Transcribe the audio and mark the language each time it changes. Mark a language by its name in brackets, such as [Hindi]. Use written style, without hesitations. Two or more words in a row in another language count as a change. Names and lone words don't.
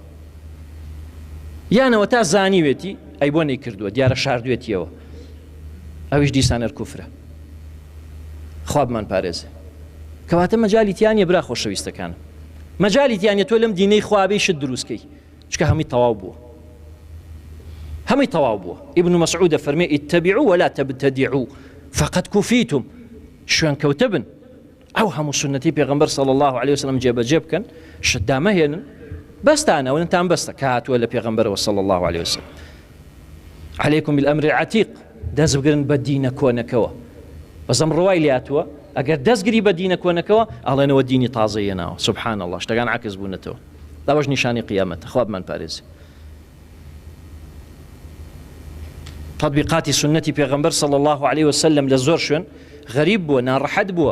[Central Kurdish] یانەوە تا زانیوێتی ئەی بۆ نەیکردووە، دیارە شاردوێتیەوە، ئەویش دیسانەر کوفرە. خوا بمان پارێزێ. کەواتە مەجالی تیانە برا خۆشەویستەکانم، مەجالی تیانە تۆ لەم دینەی خوابەی شت دروستکەی، چکە هەمووی تەواو بووە، هەمووی تەواو بووە. [Arabic] ئیبن مەسعود فەرمێ اتبعوا ولا تبتدعوا فقد كفيتم، [Central Kurdish] شوێن کەوتە بن، ئەو هەموو سنەتی پێغەمبەر [Arabic] صلی الله عليه وسلم [Central Kurdish] جێبەجێ بکەن، شت دامەهێنن، بەستانە ونتان بەستە کە هاتووە لە پێغەمبەرەوە [Arabic] صلی الله عليه وسلم. عليكم بالأمر العتيق، [Central Kurdish] دەست بگرن بە دینە کۆنەکەوە. بەزەم ڕوای لاتووە ئەگەر دەستگری بە دینە کۆنەکەوە ئەڵێنەوە دینی تازەیە ناوە. [Arabic] سبحان الله، [Central Kurdish] شتەکان عکس بوونەتەوە. داوەش نیشانی قیامەتە، خوا بمان پارێزێ. تطبیقاتی سنەتی پێغەمبەر [Arabic] صلی الله عليه وسلم [Central Kurdish] لە زۆر شوێن غەریب بووە، ناڕەحەت بووە.